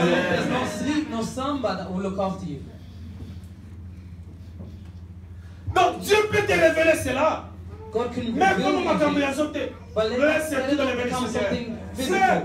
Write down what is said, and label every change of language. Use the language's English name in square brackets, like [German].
[English] There's no sleep, no slumber that will look after you. [French] Donc Dieu peut te révéler cela. [English] God can reveal you. But let it become something physical.